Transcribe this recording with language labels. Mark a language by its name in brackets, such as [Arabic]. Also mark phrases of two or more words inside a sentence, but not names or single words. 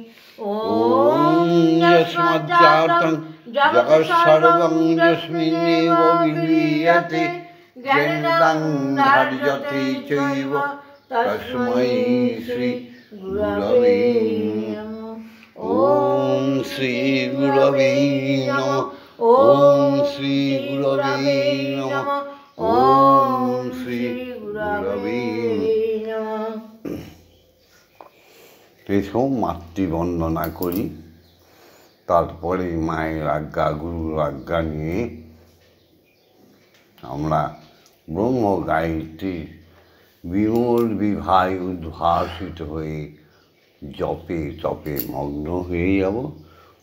[Sanskrit] ॐ यस्माज्जातं जगत्सर्वं यस्मिन्नेव विलीयते ज्ञानं धार्यते चैव तस्मै श्री गुरवे नमः। ओम श्री गुरवे नमः। ओम श्री गुरवे नमः। ओम श्री गुरवे नमः। [Bangla] এসব মাতৃবন্দনা করি, তারপরে মায়ের আজ্ঞা গুরুর আজ্ঞা নিয়ে আমরা ব্রহ্ম গায়ত্রী বিমল বিভায় উদ্ভাসিত হয়ে জপে তপে মগ্ন হয়ে যাব।